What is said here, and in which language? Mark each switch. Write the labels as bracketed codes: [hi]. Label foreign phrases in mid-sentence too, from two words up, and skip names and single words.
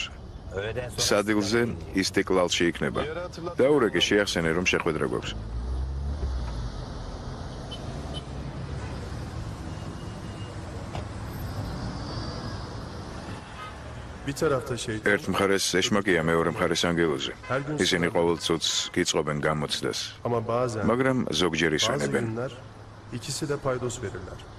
[ka] სადილზე ისტიკლალში იქნება. დაურეკე, შეახსენე, რომ შეხვედრა გვაქვს. [tr] Bir tarafta şey. [ka] ერთ მხარეს ეშმაკია, მეორე მხარეს ანგელოზი. ისინი ყოველ წუთს გიწყობენ გამოცდას, [tr] Ama bazen [ka] მაგრამ ზოგჯერ [tr] bazı [ka] ისვენებენ. [tr] günler ikisi de paydos verirler.